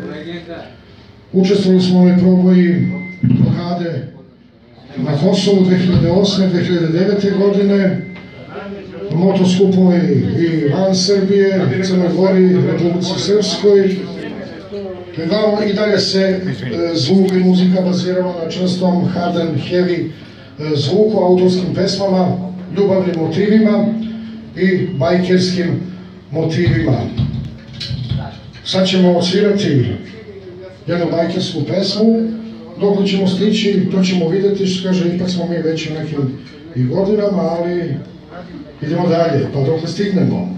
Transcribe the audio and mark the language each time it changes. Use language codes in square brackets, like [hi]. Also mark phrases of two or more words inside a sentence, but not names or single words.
[sr] Učestvovali smo u ovoj proboji blokade na Kosovu 2008. 2009. godine, motoskupovi i van Srbije, Crnoj Gori, Republici Srpskoj. I dalje se zvuk i muzika bazirala na čvrstom [en] hard and heavy [sr] zvuku, autorskim pesmama, ljubavnim motivima i bajkerskim motivima. Sad ćemo odsvirati jednu bajkersku pesmu, dok ćemo stići, to ćemo vidjeti, što kaže, ipak smo mi već u nekim i godinama, ali idemo dalje, pa dok stignemo.